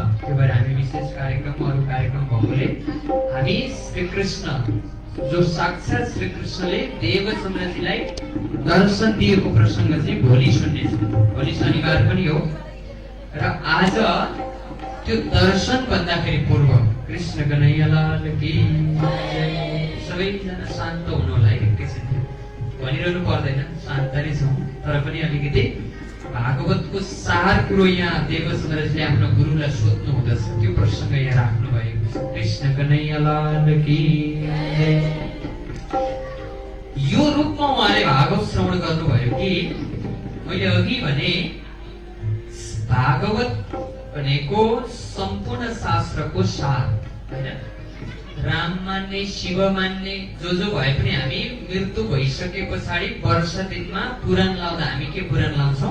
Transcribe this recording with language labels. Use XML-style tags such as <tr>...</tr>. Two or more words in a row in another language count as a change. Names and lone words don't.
<ne>त्यो भएर हामी विशेष कार्यक्रम अरू कार्यक्रम भएकोले हामी श्रीकृष्ण जो साक्षात् श्रीकृष्णले देवचन्द्रजीलाई दर्शन दिएको प्रसङ्ग चाहिँ भोलि सुन्नेछौँ। भोलि शनिबार पनि हो र आज त्यो दर्शन भन्दाखेरि पूर्व</ne> <hi>कृष्ण कन्हैया लाल की जय।</hi> <ne>सबैजना शान्त हुनु होला है एकैछिन, भनिरहनु पर्दैन, शान्त नै छौँ। तर पनि अलिकति भागवतको सार कुरो यहाँ देवचन्द्रजीले आफ्नो गुरुलाई सोध्नु हुँदछ, त्यो प्रसङ्ग यहाँ राख्नु भएको छ।</ne> <hi>कृष्ण कन्हैया लाल की जय।</hi> <ne>यो रूपमा उहाँले भागवत श्रवण गर्नुभयो कि मैले अघि भने भागवत भनेको सम्पूर्ण शास्त्रको सार हैन। राम मान्ने शिव मान्ने जो भए पनि हामी मृत्यु भइसके पछाडि वर्ष दिनमा पुराण लाउँदा हामी के पुराण लाउँछौँ?</ne>